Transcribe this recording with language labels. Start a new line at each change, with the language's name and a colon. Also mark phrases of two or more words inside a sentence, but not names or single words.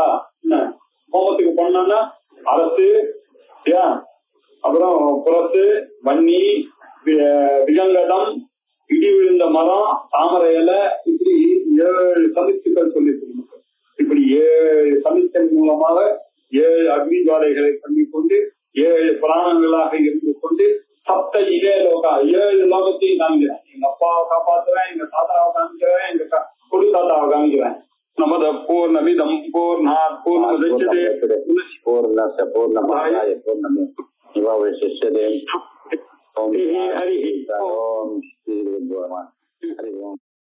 Tamil: என்ன ஹோமத்துக்கு பண்ணோம்னா அரசு, அப்புறம் புரசு, வன்னி, விகங்கடம், இடி விழுந்த மரம், தாமரை இலை, இப்படி 7 சமித்துக்கள் சொல்லியிருக்கணும். இப்படி 7 சமித்தின் மூலமாக 7 அக்னி ஜுவாலைகளை பண்ணிக்கொண்டு 7 பிராணங்களாக இருந்து கொண்டு
Sanskrit: सप्त इते लोका
Tamil: 7 லோகத்தையும் காமிக்கிறேன். எங்க அப்பாவை காப்பாத்துறேன், எங்க தாத்தாவை காமிக்கிறேன், எங்க குரு தாத்தாவை காமிக்கிறேன்.
Sanskrit: नमद पूर्णमिदम् पूर्णात् पूर्णमुदच्यते पूर्णस्य पूर्णमादाय पूर्णमेवावशिष्यते. ओम् हरि ओम्.